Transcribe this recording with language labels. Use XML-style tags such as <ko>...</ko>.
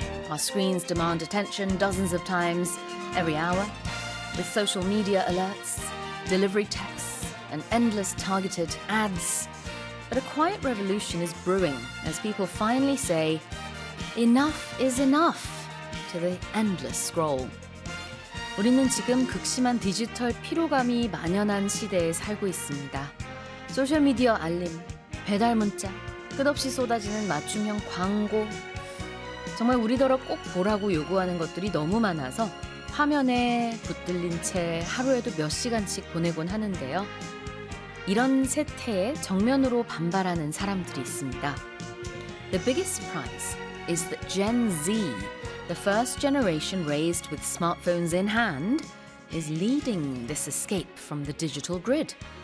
<en>Our screens demand attention dozens of times every hour, with social media alerts, delivery texts, and endless targeted ads. But a quiet revolution is brewing as people finally say, enough is enough to the endless scroll.</en> <ko>우리는 지금 극심한 디지털 피로감이 만연한 시대에 살고 있습니다. 소셜미디어 알림, 배달 문자, 끝없이 쏟아지는 맞춤형 광고. 정말 우리더러 꼭 보라고 요구하는 것들이 너무 많아서 화면에 붙들린 채 하루에도 몇 시간씩 보내곤 하는데요. 이런 세태에 정면으로 반발하는 사람들이 있습니다.</ko> <en>The biggest surprise is that Gen Z, the first generation raised with smartphones in hand, is leading this escape from the digital grid.</en>